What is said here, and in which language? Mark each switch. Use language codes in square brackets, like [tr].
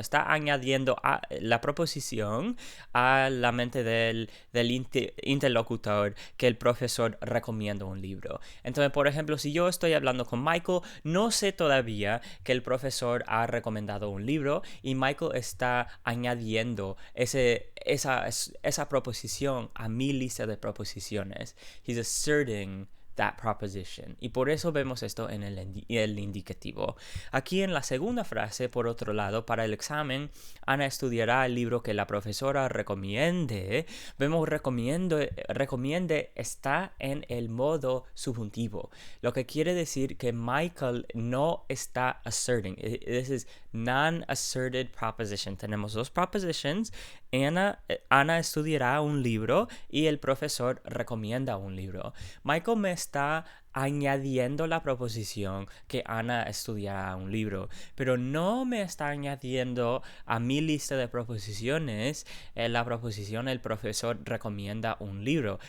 [es] Está añadiendo la proposición a la mente del interlocutor que el profesor recomienda un libro. Entonces, por ejemplo, si yo estoy hablando con Michael, no sé todavía que el profesor ha recomendado un libro y Michael está añadiendo esa proposición a mi lista de proposiciones. [en] He's asserting that proposition. [es] Y por eso vemos esto en el indicativo. Aquí en la segunda frase, por otro lado, para el examen, Ana estudiará el libro que la profesora recomiende. Vemos recomiende está en el modo subjuntivo, lo que quiere decir que Michael no está asserting. [en] This is non-asserted proposition. [es] Tenemos dos propositions. Ana estudiará un libro y el profesor recomienda un libro. Michael me está añadiendo la proposición que Ana estudiará un libro, pero no me está añadiendo a mi lista de proposiciones la proposición el profesor recomienda un libro.